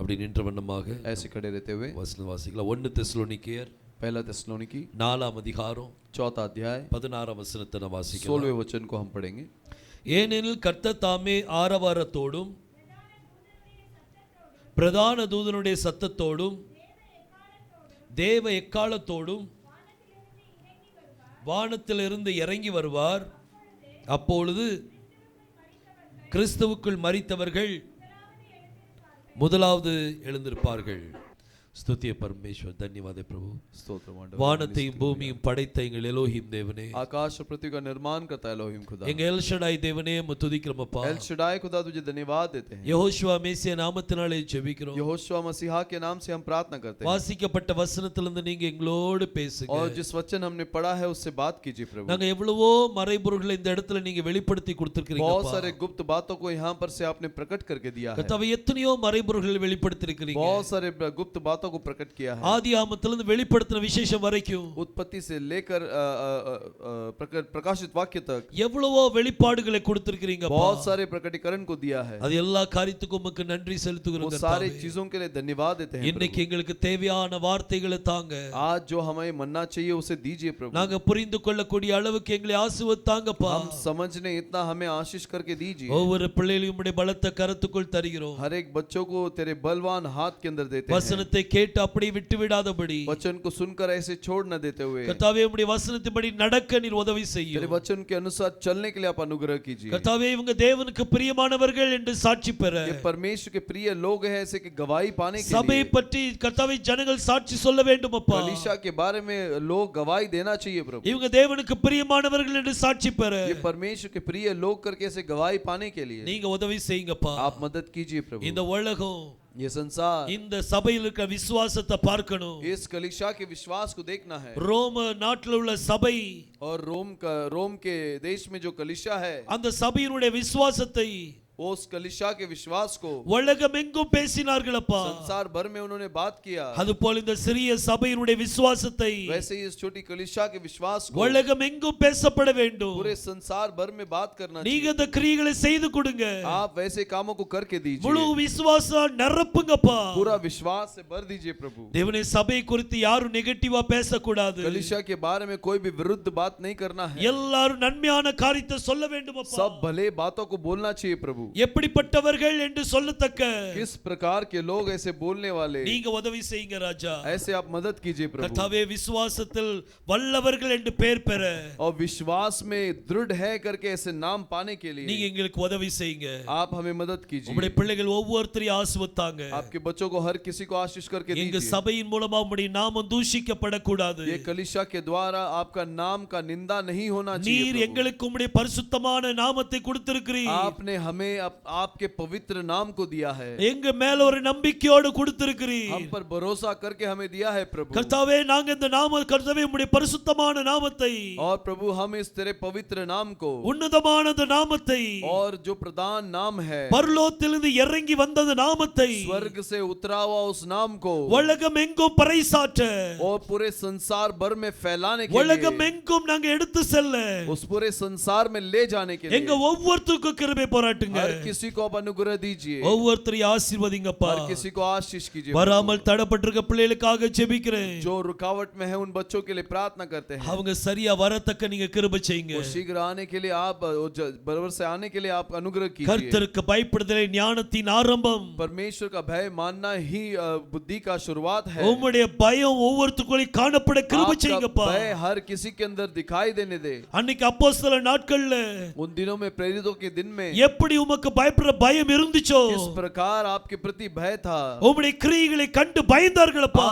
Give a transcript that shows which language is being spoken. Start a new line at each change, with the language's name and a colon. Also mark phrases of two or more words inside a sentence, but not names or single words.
Tamil: அப்படி நின்ற வண்ணமாக
Hindi: ऐसे खड़े रहते हुए
Tamil: வசனம் வாசிக்கலாம். 1 தெசலோனிக்கேயர்
Hindi: पहला थिस्सलुनीकी
Tamil: 4ஆம் அதிகாரம்
Hindi: 4 अध्याय
Tamil: 16ஆம் वचनத்தை நாம் வாசிக்கலாம்.
Hindi: 16वें वचन को हम पढ़ेंगे.
Tamil: ஏனெனில் கர்த்தர் தாமே ஆரவாரத்தோடும் பிரதான தூதனுடைய சத்தத்தோடும் தேவ எக்காலத்தோடும் வானத்திலிருந்து இறங்கி வருவார். அப்பொழுது கிறிஸ்துவுக்குள் மரித்தவர்கள் முதலாவது எழுந்திருப்பார்கள்.
Hindi: स्तुतिय परमेश्वर. धन्यवाद प्रभु. स्तोत्र
Tamil: வானத்தையும் பூமியும் படைத்த எங்கள் எலோஹிம் தேவனே,
Hindi: आकाश और पृथ्वी का निर्माण करता है एलोहिम खुदा,
Tamil: எங்கள் எல் ஷடாய் தேவனே உம்மை துதிக்கிறோம் அப்பா.
Hindi: एल शडाई खुदा तुझे धन्यवाद देते हैं.
Tamil: யெகோவா மேசியா நாமத்தினாலே ஜெபிக்கிறோம்.
Hindi: यहोशुआ मसीहा के नाम से हम प्रार्थना करते हैं.
Tamil: வாசிக்கப்பட்ட வசனத்திலிருந்து நீங்க எங்களோடு பேசுங்க.
Hindi: और जिस वचन हमने पढ़ा है उससे बात कीजिए प्रभु.
Tamil: நாங்க எவ்வளவோ மறைபொருள்களை இந்த இடத்துல நீங்க வெளிப்படுத்தி கொடுத்திருக்கீங்க.
Hindi: बहुत सारे गुप्त बातों को यहाँ पर से आपने प्रकट करके दिया है.
Tamil: கர்த்தாவே எத்தனையோ மறைபொருள்களை வெளிப்படுத்தி இருக்கீங்க.
Hindi: बहुत सारे गुप्त बातों को प्रकट किया है.
Tamil: ஆதியாகமத்திலிருந்து வெளிப்படுத்தின விசேஷம் வரைக்கும்,
Hindi: उत्पत्ति से लेकर प्रकाशित वाक्य तक
Tamil: எவ்வளவோ வெளிப்பாடுகளை கொடுத்திருக்கீங்க.
Hindi: बहुत सारे प्रकटीकरण को दिया है.
Tamil: அது எல்லா காரியத்துக்கும் உமக்கு நன்றி செலுத்துகிறோம்.
Hindi: वो सारी चीजों के लिए धन्यवाद देते हैं.
Tamil: இன்னைக்கு எங்களுக்கு தேவையான வார்த்தைகளை தாங்க.
Hindi: आज जो हमें मन्ना चाहिए उसे दीजिए प्रभु.
Tamil: நாங்க புரிந்து கொள்ளக்கூடிய அளவுக்கு எங்களை ஆசீர்வதித்தாங்கப்பா.
Hindi: हम समझने इतना हमें आशीष करके दीजिए.
Tamil: ஒவ்வொரு பிள்ளைகளையும் உம்முடைய பலத்த கரத்துக்குள் தருகிறோம்.
Hindi: हर एक बच्चों को तेरे बलवान हाथ के अंदर देते हैं.
Tamil: வசனத்தை கேட்டு அப்படி விட்டு விடாதபடி,
Hindi: वचन को सुनकर ऐसे छोड़ न देते हुए,
Tamil: கர்த்தாவே உம்முடைய வசனத்தின்படி நடக்க நீர் உதவி செய்யும்.
Hindi: तेरे वचन के अनुसार चलने के लिए आप अनुग्रह कीजिए.
Tamil: கர்த்தாவே இவங்க தேவனுக்கு பிரியமானவர்கள் என்று சாட்சி பெற,
Hindi: ये परमेश्वर के प्रिय लोग हैं ऐसे कि गवाही पाने के
Tamil: சபையை
Hindi: लिए
Tamil: பற்றி கர்த்தாவே ஜனங்கள் சாட்சி சொல்ல வேண்டும் அப்பா.
Hindi: कलीसिया के बारे में लोग गवाही देना चाहिए प्रभु.
Tamil: இவங்க தேவனுக்கு பிரியமானவர்கள் என்று சாட்சி பெற
Hindi: ये परमेश्वर के प्रिय लोग करके ऐसे गवाही पाने के लिए
Tamil: நீங்க உதவி செய்யுங்கப்பா.
Hindi: आप मदद कीजिए प्रभु.
Tamil: இந்த உலகம்,
Hindi: ये संसार
Tamil: இந்த சபையில் இருக்கிற விசுவாசத்தை பார்க்கணும்.
Hindi: इस कलीसिया के विश्वास को देखना है.
Tamil: ரோம நாட்டில் உள்ள சபை,
Hindi: और रोम के देश में जो कलीसिया है,
Tamil: அந்த சபையினுடைய விசுவாசத்தை
Hindi: वो उस कलीसिया के विश्वास को
Tamil: உலகம் எங்கும் பேசினார்கள் அப்பா.
Hindi: संसार भर में उन्होंने बात किया.
Tamil: அதுபோல இந்த சிறிய சபையினுடைய விசுவாசத்தை
Hindi: वैसे ही इस छोटी कलीसिया के विश्वास को
Tamil: உலகம் எங்கும் பேசப்பட வேண்டும்.
Hindi: पूरे संसार भर में बात करना
Tamil: நீங்க
Hindi: चाहिए.
Tamil: அந்த கிரியைகளை செய்து கொடுங்க.
Hindi: आप वैसे कामों को करके
Tamil: முழு
Hindi: दीजिए.
Tamil: விசுவாசம் நிரப்புங்கப்பா.
Hindi: पूरा विश्वास से भर दीजिए प्रभु.
Tamil: தேவனே சபை குறித்து யாரும் நெகட்டிவா பேசக்கூடாது.
Hindi: कलीसिया के बारे में कोई भी विरुद्ध बात नहीं करना है.
Tamil: எல்லாரும் நன்மையான காரியத்தை சொல்ல வேண்டும் அப்பா.
Hindi: सब भले बातों को बोलना चाहिए प्रभु.
Tamil: எப்படிப்பட்டவர்கள் என்று சொல்லத்தக்க
Hindi: किस प्रकार के लोग ऐसे बोलने वाले,
Tamil: நீங்க உதவி செய்யுங்க ராஜா.
Hindi: ऐसे आप मदद कीजिए प्रभु.
Tamil: கர்த்தாவே விசுவாசத்தில் வல்லவர்கள் என்று பெயர் பெற,
Hindi: और विश्वास में दृढ़ है करके ऐसे नाम पाने के लिए
Tamil: நீங்க எங்களுக்கு உதவி செய்யுங்க.
Hindi: आप हमें मदद कीजिए.
Tamil: உம்முடைய பிள்ளைகள் ஒவ்வொருத்தரையும் ஆசீர்வதித்தாங்க.
Hindi: आपके बच्चों को हर किसी को आशीष करके
Tamil: எங்க
Hindi: दीजिए.
Tamil: சபையின் மூலமா உம்முடைய நாமம் தூஷிக்கப்படக்கூடாது.
Hindi: ये कलीसिया के द्वारा आपका नाम का निंदा नहीं होना चाहिए
Tamil: நீர்
Hindi: प्रभु.
Tamil: எங்களுக்கு உம்முடைய பரிசுத்தமான நாமத்தை கொடுத்திருக்கிறீர்.
Hindi: आपने हमें आपके पवित्र नाम को दिया है.
Tamil: எங்க மேல ஒரு நம்பிக்கையோடு கொடுத்திருக்கிறீர்.
Hindi: हम पर भरोसा करके हमें दिया है प्रभु.
Tamil: கர்த்தாவே நாங்க இந்த நாம கர்த்தாவே உம்முடைய பரிசுத்தமான நாமத்தை,
Hindi: और प्रभु हम इस तेरे पवित्र नाम को,
Tamil: உன்னதமான அந்த நாமத்தை,
Hindi: और जो प्रधान नाम है,
Tamil: பரலோகத்திலிருந்து இறங்கி வந்த அந்த நாமத்தை
Hindi: स्वर्ग से उतरा हुआ उस नाम को
Tamil: உலகம் எங்கும் பறைசாற்ற,
Hindi: और पूरे संसार भर में फैलाने के
Tamil: உலகம்
Hindi: लिए,
Tamil: எங்கும் நாங்க எடுத்து செல்ல
Hindi: उस पूरे संसार में ले जाने के
Tamil: எங்க
Hindi: लिए
Tamil: ஒவ்வொருத்தருக்கும் கிருபை பாராட்டுங்க.
Hindi: हर किसी को आप अनुग्रह दीजिए.
Tamil: ஒவ்வொருத்தரையும் ஆசீர்வதிங்கப்பா.
Hindi: हर किसी को आशीष कीजिए.
Tamil: வராமல் தடப்பட்டிருக்க பிள்ளைகளுக்காக ஜெபிக்கிறேன்.
Hindi: जो रुकावट में है उन बच्चों के लिए प्रार्थना करते हैं.
Tamil: அவங்க சரியா வரத்தக்க நீங்க கிருபை செய்யுங்க.
Hindi: वो शीघ्र आने के लिए आप, बराबर से आने के लिए आप अनुग्रह कीजिए.
Tamil: கர்த்தருக்கு பயப்படுதலே ஞானத்தின் ஆரம்பம்.
Hindi: परमेश्वर का भय मानना ही बुद्धि का शुरुआत है.
Tamil: உம்முடைய பயம் ஒவ்வொருத்தருக்குள்ளே காணப்பட கிருபை செய்யுங்கப்பா.
Hindi: भय हर किसी के अंदर दिखाई देने दे.
Tamil: அன்னைக்கு அப்போஸ்தல நாட்கள்ல
Hindi: उन दिनों में, प्रेरितों के दिन में
Tamil: எப்படி உமக்கு பயப்படுற பயம் இருந்துச்சோ,
Hindi: किस प्रकार आपके प्रति भय था.
Tamil: உம்முடைய கிரியைகளை கண்டு பயந்தார்களப்பா.